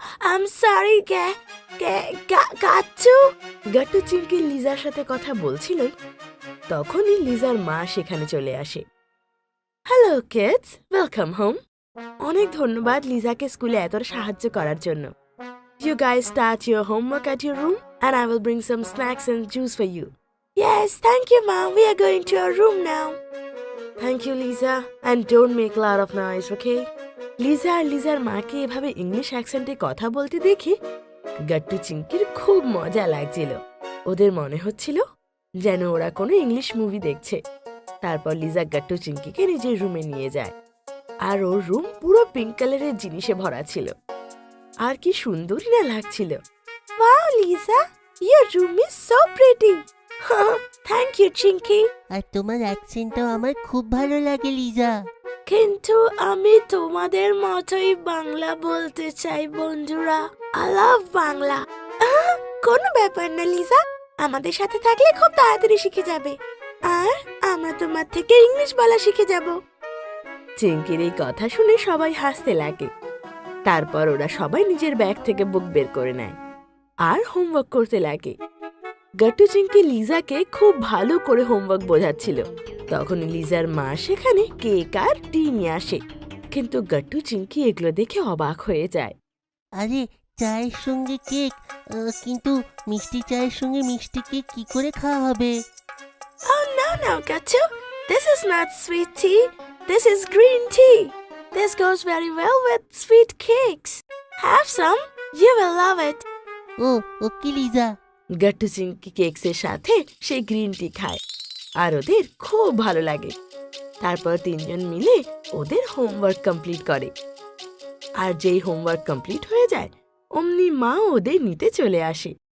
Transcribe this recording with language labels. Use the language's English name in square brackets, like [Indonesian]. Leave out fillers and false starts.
[English] I'm sorry, Gattu. [Bangla] Gattu Chinki লিজার সাথে কথা বলছিল তখনই লিজার মা সেখানে চলে আসে। Hello kids, welcome home. অনেক ধন্যবাদ লিজাকে স্কুলে এত সাহায্য করার জন্য। [English] You guys start your homework at your room and I will bring some snacks and juice for you. Yes, thank you, Mom. We are going to our room now. Thank you, Lisa. And don't make a lot of noise, okay? [Bangla] Liza আর লিজার মাকে এভাবে English অ্যাকসেন্টে কথা বলতে দেখে গাট্টু চিংকির খুব মজা লাগছিল। ওদের মনে হচ্ছিল যেন ওরা কোনো ইংলিশ মুভি দেখছে। তারপর লিজা গাট্টু চিংকিকে নিজের রুমে নিয়ে যায় আর ওর রুম পুরো পিঙ্ক কালারের জিনিসে ভরা ছিল। আর কি সুন্দরই না লাগছিল। [English] Wow, Lisa, your room is so pretty. Thank you, Chinky. [Bangla] আর তোমার অ্যাকসেন্টটাও আমার খুব ভালো লাগে লিজা। কিন্তু আমি তোমাদের মতোই বাংলা বলতে চাই বন্ধুরা। [English] I love [Bangla] Bangla. কোনো ব্যাপার না লিজা, আমাদের সাথে থাকলে খুব তাড়াতাড়ি শিখে যাবে আর আমরা তোমার থেকে ইংলিশ বলা শিখে যাব। চিংকির এই কথা শুনে সবাই হাসতে লাগে। তারপর ওরা সবাই নিজের ব্যাগ থেকে বুক বের করে নেয় আর হোমওয়ার্ক করতে লাগে। গাট্টু চিংকি লিজাকে খুব ভালো করে হোমওয়ার্ক বোঝাচ্ছিল। তখন লিজার মা সেখানে কেক আর টি নিয়ে আসে, কিন্তু গাট্টু চিংকি এগুলো দেখে অবাক হয়ে যায়। আরে চায়ের সঙ্গে কেক, কিন্তু মিষ্টি চায়ের সঙ্গে মিষ্টি কেক কি করে খাওয়া হবে? [English] Oh no, Gattu. This is not sweet tea. This is green tea. This goes very well with sweet cakes. Have some. You will love it. Oh okay Liza. [Bangla] গাট্টু চিংকি কেকসের সাথে সে গ্রিন টি খায় আর ওদের খুব ভালো লাগে। তারপর তিনজন মিলে ওদের হোমওয়ার্ক কমপ্লিট করে। আর যেই হোমওয়ার্ক কমপ্লিট হয়ে যায় অমনি মা ওদের নিতে চলে আসে।